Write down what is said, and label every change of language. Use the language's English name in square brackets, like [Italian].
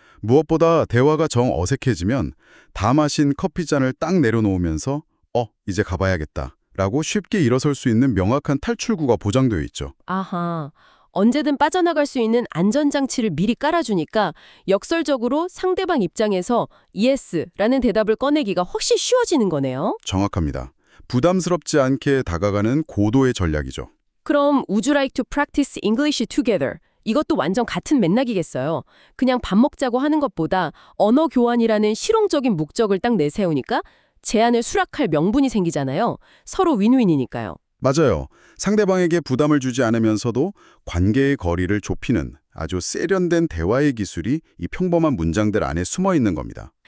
[Korean] 무엇보다 대화가 정 어색해지면 다 마신 커피잔을 딱 내려놓으면서 이제 가봐야겠다 라고 쉽게 일어설 수 있는 명확한 탈출구가 보장되어 있죠. 아하, 언제든 빠져나갈 수 있는 안전장치를 미리 깔아주니까 역설적으로 상대방 입장에서 yes라는 대답을 꺼내기가 훨씬 쉬워지는 거네요. 정확합니다. 부담스럽지 않게 다가가는 고도의 전략이죠. [English] 그럼 Would you like to practice English together? [Korean] 이것도 완전 같은 맥락이겠어요. 그냥 밥 먹자고 하는 것보다 언어 교환이라는 실용적인 목적을 딱 내세우니까 제안을 수락할 명분이 생기잖아요. 서로 윈윈이니까요. 맞아요. 상대방에게 부담을 주지 않으면서도 관계의 거리를 좁히는 아주 세련된 대화의 기술이 이 평범한 문장들 안에 숨어 있는 겁니다.